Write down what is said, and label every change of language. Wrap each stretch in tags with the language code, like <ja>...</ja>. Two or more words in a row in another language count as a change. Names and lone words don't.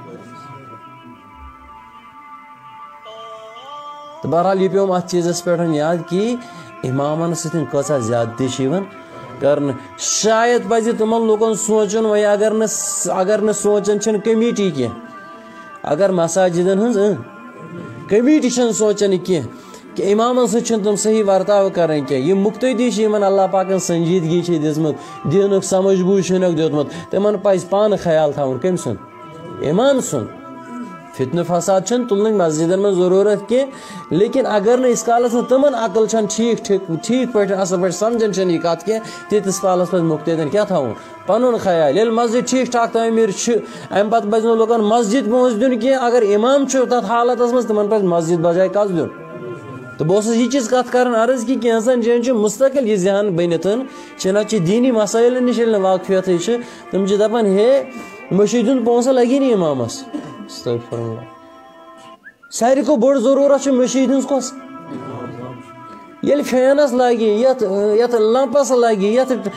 <ks>تہٕ بہرحال یہِ پیوم اتھ چیٖزس پٮ۪ٹھ یاد کہِ امامن سۭتۍ کۭژاہ زیادتی چھِ یِوان کرنے شاید پزِ تمن لوکن سوچن وی اگر نہ سوچن چھن کمیٹی کی اگر مساجدن ہنز کمیٹی چھن سوچن کی کہ امامن سۭتۍ چھن تم صحیح ورتاو کرن کی یہ مقتدی چھ یمن اللہ پاکن سنجیدگی چھ دژمٕژ دینُک سمجھ بوٗجھ چھُنکھ دیُتمُت تمن پزِ پانہٕ خیال تھاوُن کٔمۍ سُنٛد امام سُنٛد فتنہ فساد چھن تلنٕچ مسجدن من ضرورت کی لیکن اگر نہ اس کالس تمن عقل چھن ٹھیک پٲٹھۍ اصل پٲٹھۍ سمجھن چھن یہ کت کی تیتس کالس پہ مقتدین کیا تھاون پنن خیال ییٚلہِ مسجد ٹھیک ٹھاک تعمیٖر چھِ امہِ پتہٕ پزِ نہٕ لُکن مسجد پونٛسہٕ دیُن کینٛہہ اگر امام چھُ تتھ حالتس منٛز تمن پزِ مسجد بجاے کس دیُن تو بہٕ اوسُس یہِ چیٖز کتھ کران عرض کہ کینٛژن جاین چھُ مستقل یہ ذہن بٔنِتھ چھِنہ چھِ دیٖنی مسٲیلن نِش ییٚلہِ نہٕ واقفیتھٕے چھِ تِم چھِ دپان ہے مٔشیٖد ہُنٛد پونٛسہٕ لگی نہٕ امامس</ks> <ar>استغفر اللہ</ar> <ks>ساروی کو بڑ ضرورت مشید ہز کس یل فینس لگی یت لمپس لگی یت</ks>